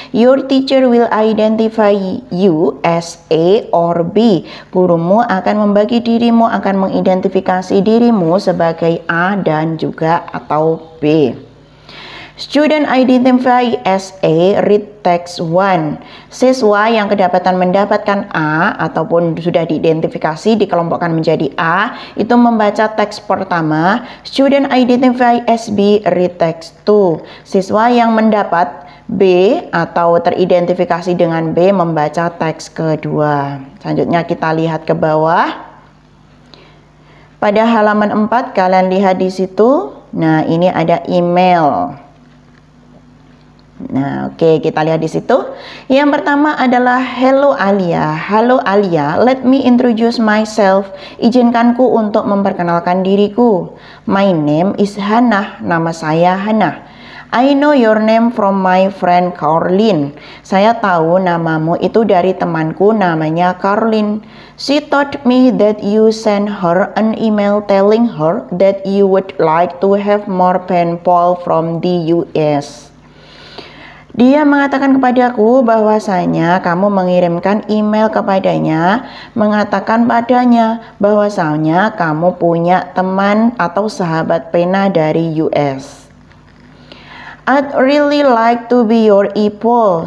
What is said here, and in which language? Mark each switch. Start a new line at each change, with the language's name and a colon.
English: Your teacher will identify you as A or B.
Indonesian: Gurumu akan membagi dirimu, akan mengidentifikasi dirimu sebagai A dan juga atau B.
English: Student identify as A, read text 1.
Indonesian: Siswa yang kedapatan mendapatkan A ataupun sudah diidentifikasi dikelompokkan menjadi A, itu membaca teks pertama.
English: Student identify as B, read text 2.
Indonesian: Siswa yang mendapat B atau teridentifikasi dengan B membaca teks kedua. Selanjutnya kita lihat ke bawah. Pada halaman 4 kalian lihat di situ. Nah, ini ada email. Nah, oke, kita lihat di situ. Yang pertama adalah hello Alia. Halo Alia,
English: let me introduce myself.
Indonesian: Izinkanku untuk memperkenalkan diriku.
English: My name is Hannah.
Indonesian: Nama saya Hannah.
English: I know your name from my friend Caroline.
Indonesian: Saya tahu namamu itu dari temanku namanya Caroline.
English: She told me that you sent her an email telling her that you would like to have more pen pal from the US.
Indonesian: Dia mengatakan kepadaku bahwasanya kamu mengirimkan email kepadanya mengatakan padanya bahwasanya kamu punya teman atau sahabat pena dari US.
English: I'd really like to be your e-pal.